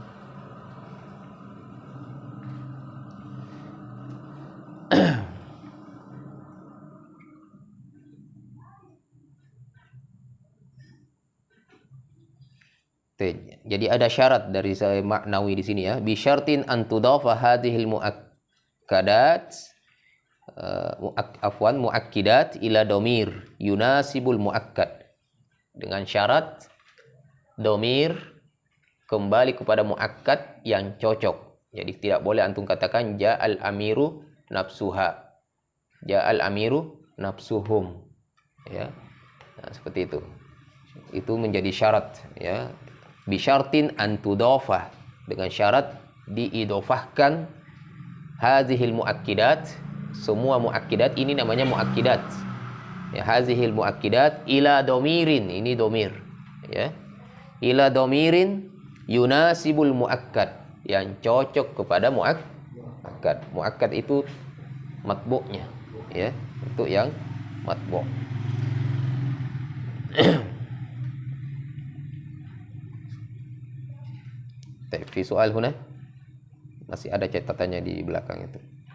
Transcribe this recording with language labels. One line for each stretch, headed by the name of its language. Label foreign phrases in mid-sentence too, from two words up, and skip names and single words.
Indonesian: Jadi ada syarat dari saya maknawi di sini, ya.
Arabic: بشرط أن تضاف هذه المؤكدات المؤكدات إلى ضمير يناسب المؤكد.
Indonesian: Dengan syarat domir kembali kepada muakkad yang cocok. Jadi tidak boleh antum katakan
Arabic: جاء الأمير نفسها، جاء الأمير نفسهم,
Indonesian: ya. Nah, seperti itu. Itu menjadi syarat, ya.
Arabic: بشرط أن تضاف,
Indonesian: dengan syarat diidofahkan
Arabic: هذه المؤكدات,
Indonesian: semua muakkidat ini namanya muakkidat, ya.
Arabic: هذه المؤكدات إلى ضمير,
Indonesian: ini domir, ya.
Arabic: إلى ضمير يناسب المؤكد,
Indonesian: yang cocok kepada muakkad. Muakkad itu matbu'nya, ya, untuk yang matbu'.
Arabic: في سؤال هنا
Indonesian: masih ada catatannya di belakang itu.